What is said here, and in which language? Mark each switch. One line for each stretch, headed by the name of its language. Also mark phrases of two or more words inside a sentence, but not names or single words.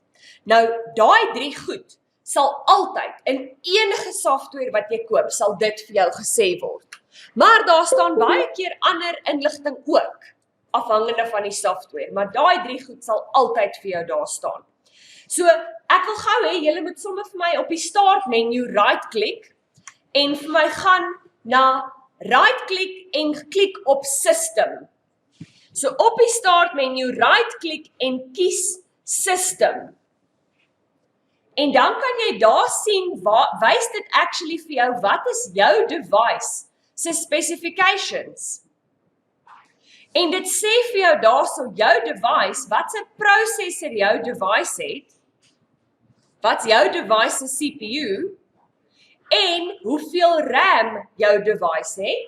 Afrikaans: Nou, daai 3 goed sal altyd, in enige software wat jy koop, sal dit vir jou gesê word. Maar daar staan baie keer ander inligting ook, afhangende van die software, maar daai 3 goed sal altyd vir jou daar staan. So, ek wil gou hê, julle moet sommer vir my op die
English: start menu
Afrikaans: right-klik, en vir my gaan na right-klik en klik op System. So op die
English: start menu
Afrikaans: right-klik en kies System. En dan kan jy daar sien, wys dit actually vir jou, wat is jou device se specifications. En dit sê vir jou daarso, jou device, wat se processor jou device het, wat jou device se CPU, en hoeveel RAM jou device het.